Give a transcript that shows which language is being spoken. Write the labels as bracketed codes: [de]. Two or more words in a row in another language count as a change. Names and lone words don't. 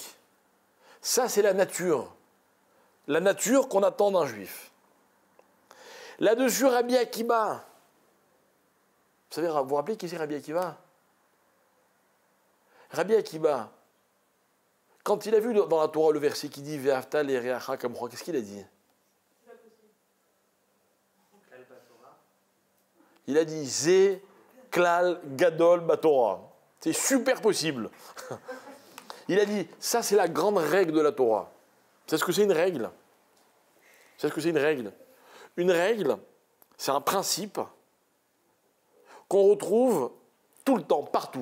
[fr] Ça, c'est la nature. La nature qu'on attend d'un juif. Là-dessus, Rabbi Akiba. Vous savez, vous vous rappelez qui c'est Rabbi Akiva? Rabbi Akiba, quand il a vu dans la Torah le verset qui dit [he] ואהבת לרעך כמוך, [fr] qu'est-ce qu'il a dit? Il a dit [he] זה כלל גדול בתורה. [fr] C'est super possible. Il a dit ça, c'est la grande règle de la Torah. C'est ce que c'est une règle? C'est ce que c'est une règle? Une règle, c'est un principe qu'on retrouve tout le temps, partout.